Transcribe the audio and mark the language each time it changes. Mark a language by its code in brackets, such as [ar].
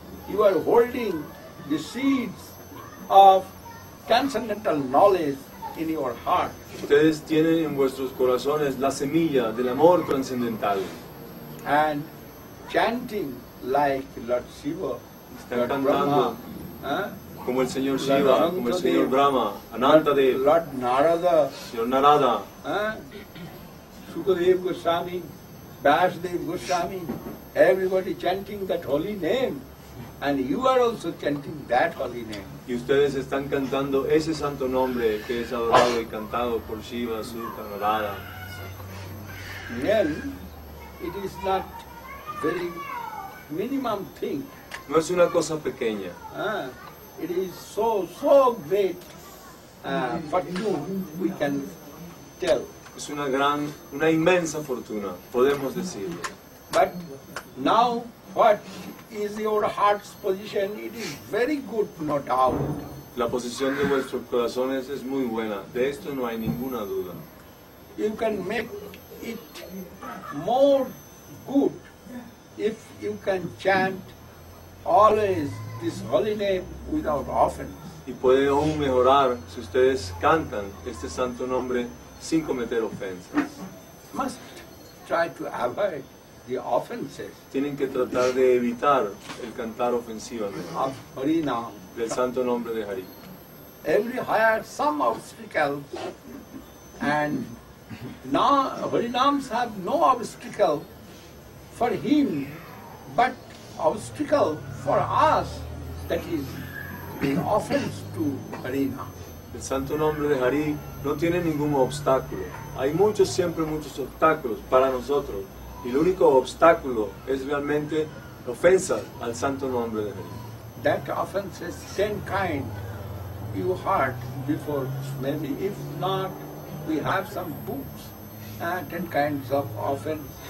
[en] You are holding the seeds of transcendental knowledge in your heart. [es] Ustedes tienen en vuestros corazones la semilla del amor trascendental. [en] And chanting like Lord Shiva, [es] Están [en] Lord [es] cantando Brahma, como el Señor Shiva, como el Señor Brahma, Anantadev, [en] Lord Narada, [es] Señor Narada, [en] Sukadev Goswami, Vasudev Goswami, everybody chanting that holy name. And you are also chanting that holy name. [es] y ustedes están cantando ese santo nombre que es adorado y cantado por Shiva, Suka, Narada. [en] Then it is not very minimum thing. [es] No es una cosa pequeña, [en] It is so great fortune, we can tell. [es] es una inmensa fortuna, podemos decirlo. [en] But now what is your heart's position? It is very good, no doubt. [es] La posición de vuestros corazones es muy buena, de esto no hay ninguna duda. [en] You can make it more good if you can chant always this holy name without offense. [es] Y puede aún mejorar si ustedes cantan este santo nombre sin cometer ofensas. [en] Must try to avoid the offenses [es] Tienen que tratar de evitar el cantar ofensivamente [en] of Harinam. [es] del santo nombre de Hari. [en] Everywhere some obstacle, and now Harinams have no obstacle for him, but obstacle for us, that is the offense to Harinam. [es] El santo nombre de Hari no tiene ningún obstáculo. Hay siempre muchos obstáculos para nosotros. Y el único obstáculo es realmente ofensa al santo nombre de Hari. [en] That offense is 10 kind you heard before, maybe. If not, we have some books, 10 kinds of offense.